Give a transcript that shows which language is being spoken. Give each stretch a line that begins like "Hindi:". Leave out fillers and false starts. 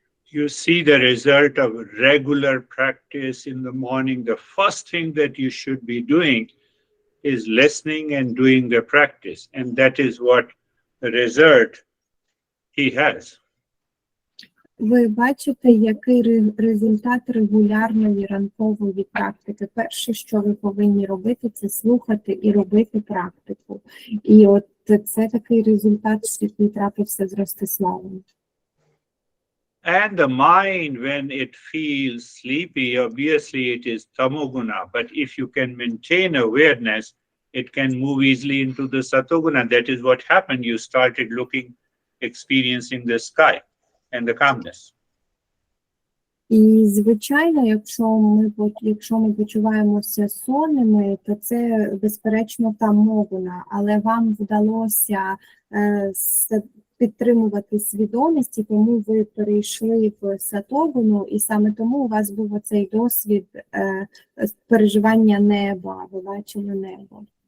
English: You see the result of regular practice in the morning. The first thing that you should be doing is listening and doing the practice, and that is what the result he has.
Ukrainian: Ви бачите, який результат регулярної ранкової практики. Перше, що ви повинні робити, це слухати і робити практику. І от це такий результат, який трапився з Ростиславом.
English: And the mind, when it feels sleepy, obviously it is tamoguna. But if you can maintain awareness, it can move easily into the satoguna. That is what happened. You started looking, experiencing the sky and the calmness.
Ukrainian: І, звичайно, якщо ми почуваємося сонними, то це, безперечно, тамогуна. Але вам вдалося підтримувати свідомість, і тому ви перейшли в сатогуну, і саме тому у вас був оцей досвід переживання неба, ви бачили небо.